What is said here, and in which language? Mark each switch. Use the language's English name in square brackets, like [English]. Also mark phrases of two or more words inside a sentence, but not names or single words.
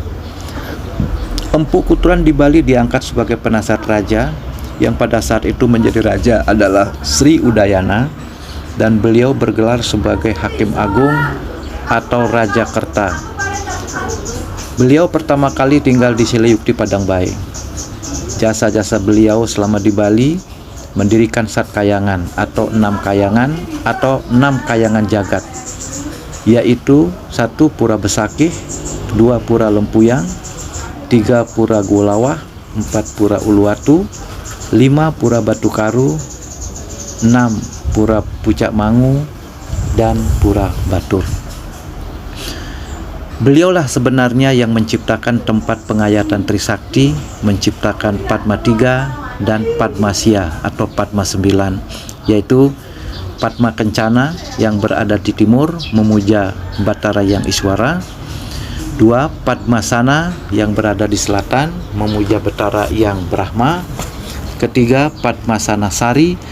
[Indonesian] Empu Kuturan di Bali diangkat sebagai penasihat raja yang pada saat itu menjadi raja adalah Sri Udayana, dan beliau bergelar sebagai Hakim Agung atau Raja Kerta. Beliau pertama kali tinggal di Sileyuk di Padangbae. Jasa-jasa beliau selama di Bali mendirikan Satkayangan atau 6 kayangan atau 6 kayangan jagat, yaitu 1 Pura Besakih, 2 Pura Lempuyang, 3 Pura Golawah, 4 Pura Uluwatu, 5 Pura Batukaru, 6 Pura Pucak Mangu, dan Pura Batur. Beliaulah sebenarnya yang menciptakan tempat pengayatan Trisakti, menciptakan Padma 3 dan Padma Sia atau Padma 9, yaitu Padma Kencana yang berada di timur memuja Batara yang Iswara, 2 Padma Sana yang berada di selatan memuja Batara yang Brahma, ketiga Padma Sana Sari